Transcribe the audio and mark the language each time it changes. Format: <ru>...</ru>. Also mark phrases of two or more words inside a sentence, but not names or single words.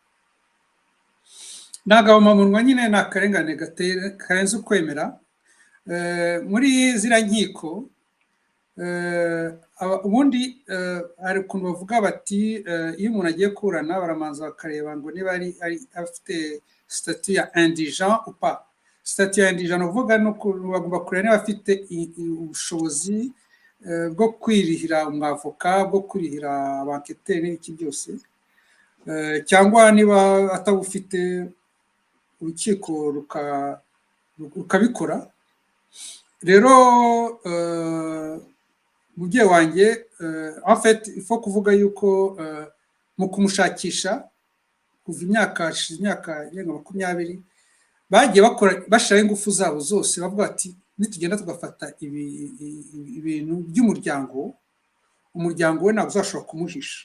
<rw>Nagahomamunwa nyine ni akarengane karenze ukwemera. Muri ziriya nkiko ubundi hari ukuntu bavuga bati iyo umuntu agiye kurana baramanza bakareba ngo niba ari afite statut ya</rw> <fr>indigent ou pas.</fr> <rw>Statut ya indigent uvuga no bagomba kureba niba afite ubushobozi bwo kwirihira umwavoka, bwo kwirihira abanketeri n'iki byose, cyangwa niba atabufite urukiko rukabikora. Rero mubyeyi wanjye</rw> <fr>en fait</fr> <rw>ifo kuvuga yuko mu kumushakisha kuva imyaka 20 bagiye bakora bashaka ingufu zabo zose, bavuga ati nitugenda tugafata ibintu by'umuryango, umuryango we ntabwo uzashobora kumuhisha.</rw>